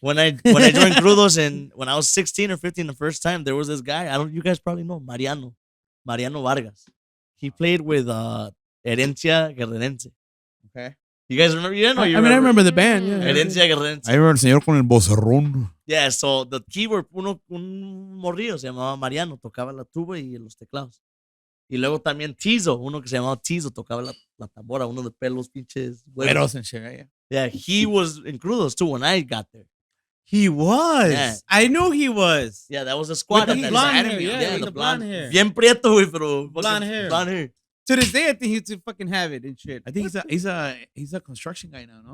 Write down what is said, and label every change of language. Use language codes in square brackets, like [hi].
[en] When I joined Crudos, and when I was 16 or 15 the first time, there was this guy. You guys probably know Mariano Vargas. He played with Herencia Guerrerense. Okay. You guys remember? You know, I remember the band. Yeah. Herencia Guerrerense. [es] I remember el señor con el vocerrón. Yeah, so the keyboard, un morrillo se llamaba Mariano, tocaba la tuba y los teclados. Y luego también Tizo, uno que se llamaba Tizo, tocaba la tambora, uno de pelos pinches. [en] Güeros and shit, right? Yeah, he was in Crudos too when I got there. He was. Yeah. I knew he was. Yeah, that was a squad. With the blonde hair, the the blonde hair. [es] Bien prieto, güey, pero [en] Blonde hair. Blonde hair. To this day, I think he should fucking have it and shit. I think he's a construction guy now, no?